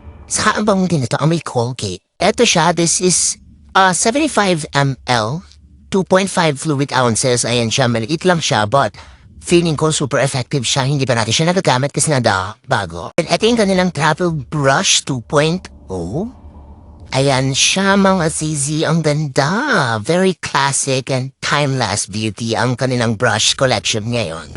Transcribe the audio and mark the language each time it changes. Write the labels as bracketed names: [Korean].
[Filipino] Saka ang bang din ito, ang may Colgate. Ito siya, [English] this is 75 ml, 2.5 fluid ounces. [Filipino] Ayan siya, maliit lang siya, but feeling ko super effective siya. Hindi pa natin siya nagagamit kasi bago. And ito yung kanilang travel brush 2.0. Ayan siya mga zizi, ang ganda. [English] Very classic and timeless beauty [Filipino] ang kanilang brush collection ngayon.